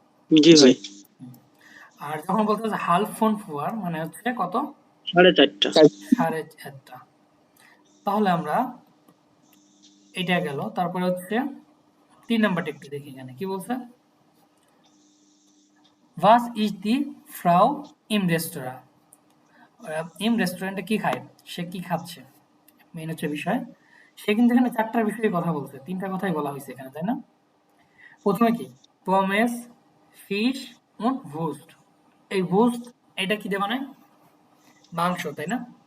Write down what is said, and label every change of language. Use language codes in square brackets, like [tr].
[bn] জি ভাই। আর যখন বলতে হচ্ছে হাল ফোন ওয়ার মানে হচ্ছে কত? 4:30। তাহলে আমরা এটা গেল। তারপরে হচ্ছে 3 নাম্বারটা একটু দেখি, এখানে কি বলছে। [de] Was ist die Frau im Restaurant? [bn] ইম রেস্টুরেন্টে কি খায়, সে কি খাচ্ছে, মেইন হচ্ছে বিষয়। সে কিন্তু এখানে 4টার বিষয়ে কথা বলছে, 3টা কথাই বলা হয়েছে এখানে, তাই না? প্রথমে কি পমেস, ফিশ und Wurst। এই Wurst এটা কি দিয়ে বানায়? মাংস, তাই না?